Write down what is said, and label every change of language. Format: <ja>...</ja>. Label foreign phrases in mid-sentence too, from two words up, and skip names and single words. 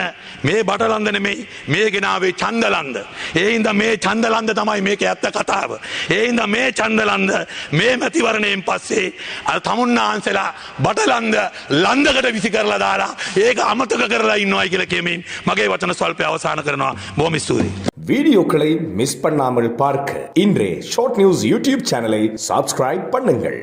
<si>මේ බටලන්ද නෙමෙයි මේ ගෙනාවේ ඡන්දලන්ද. ඒ හින්දා මේ ඡන්දලන්ද තමයි මේකේ ඇත්ත කතාව. ඒ හින්දා මේ ඡන්දලන්ද මේ මැතිවරණයෙන් පස්සේ අර තමුන්නාන්සලා බටලන්ද ලන්දකට විසි කරලා දාලා ඒක අමතක කරලා ඉන්නවයි කියලා කියමින් මගේ වචන ස්වල්පය අවසන් කරනවා. බොහොම ස්තුතියි.</si> <ta>வீடியோக்களை மிஸ் பண்ணாமல் பார்க்க இன்றே ஷார்ட் நியூஸ் யூடியூப் சேனலை சப்ஸ்கிரைப் பண்ணுங்கள்.</ta>